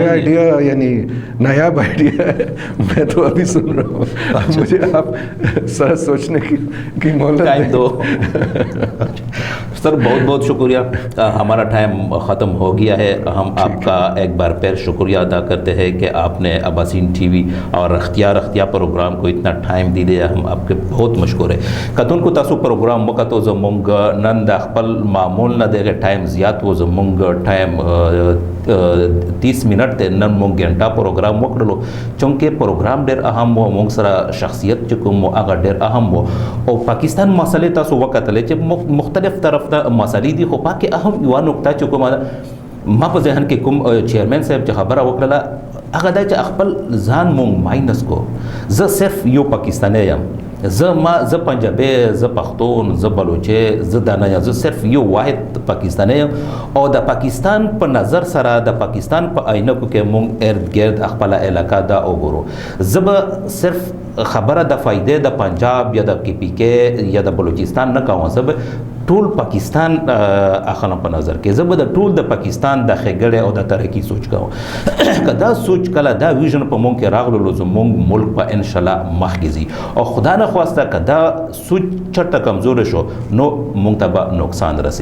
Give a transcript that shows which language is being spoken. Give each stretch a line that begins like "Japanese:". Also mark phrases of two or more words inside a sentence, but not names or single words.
Urdu: یہ آئیڈیا یعنی نایاب آئیڈیا ہے, میں تو ابھی سن رہا ہوں, مجھے آپ سر سوچنے کی مہلت ٹائم دو. سر بہت بہت شکریہ, ہمارا ٹائم ختم ہو گیا ہے. ہم آپ کا ایک بار پھر شکریہ ادا کرتے ہیں کہ آپ نے اباسین ٹی وی اور اختیار پروگرام کو اتنا ٹائم دی دیا, ہم آپ کے بہت مشکور ہے.
Pashto: کتون کو تاسو پروگرام وکتو زمونگ نن د خپل معمول نه دغه ټایم زیات و, زمونږ ټایم 30 منټ ته نن مونږ غنټه پروګرام وکړلو, چونکې پروګرام ډېر اهم و, مونږ سره شخصیت چې کوم هغه ډېر اهم و, او پاکستان مسلې تاسو وکتلې چې مختلف طرف ته مسلې دي, خو پاکې اهم یوه نقطه چې کومه ما په ذهن کې کوم چیرمین صاحب چې خبره وکړله هغه دا چې خپل ځان مونږ ماینس کو. زه صرف یو پاکستانی یم, زه پنجابی, زه پښتون, زه بلوچی, زه دا نه یم, زه صرف یو واحد پاکستانی یم, او د پاکستان په نظر سره د پاکستان په عینکو کې مونږ ارد گرد خپله علاقه دا وګورو. زه به صرف خبره د فایدې د پنجاب یا د کې پی کې یا د بلوچستان نه کوم, زه به ټول پاکستان اخلم په نظر کې, زه به د ټول د پاکستان د ښېګړې او د ترقي سوچ کوم. که دا سوچ کله دا ویژن په مونږ کې راغلو, زمونږ ملک په انشاءالله مخکې ځي, او خدا نه خواسته که دا سوچ چرته کمزوری شو نو مونږ ته به نقصان رسی.